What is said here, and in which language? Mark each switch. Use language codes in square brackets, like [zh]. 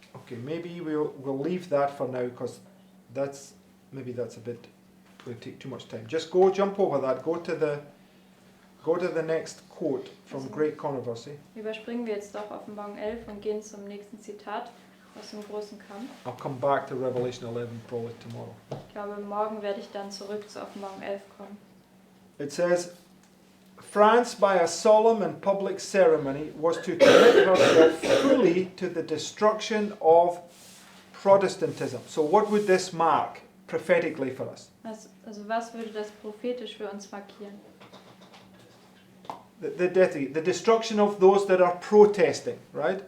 [en] Maybe we'll leave that for now because that's a bit going to take too much time. Just jump over that. Go to the next quote from Great Controversy. [de] Überspringen wir jetzt doch Offenbarung 11 und gehen zum nächsten Zitat aus dem großen Kampf. [en] I'll come back to Revelation 11 probably tomorrow. [de] Ich glaube, morgen werde ich dann zurück zur Offenbarung 11 kommen. [en] It says, France, by a solemn and public ceremony, was to commit herself fully to the destruction of Protestantism. So what would this mark prophetically for us? [de] Also was würde das prophetisch für uns markieren? [en] The destruction of those that are protesting, right?